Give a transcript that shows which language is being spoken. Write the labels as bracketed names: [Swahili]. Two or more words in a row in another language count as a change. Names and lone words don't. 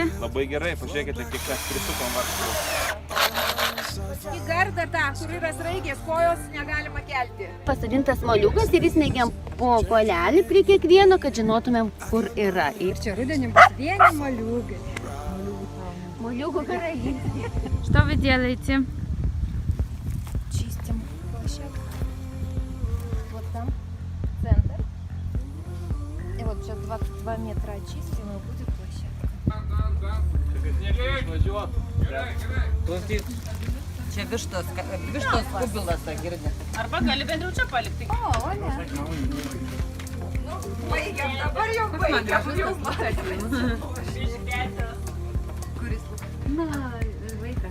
[Lithuanian] Labai gerai, pažiūrėkite, kiek mes prisukam varžtus. Į gardą tą, kur yra sraigės, kojos negalima kelti. Pasodintas moliukas ir įsmeigiam po kolelį prie kiekvieno, kad žinotumėm, kur yra. Ir Čia rudenį bus vieni moliukai. moliukų karalystė. [Russian] Что вы делаете? Чистим площадку. Вот там центр. И вот сейчас 22 метра очистим, и будет площадка. [Lithuanian] Čia vištos kubilas, girdi. Arba gali bendriau čia palikti. O, ne. Baigiam, dabar jau baigiam. Na, vaikas.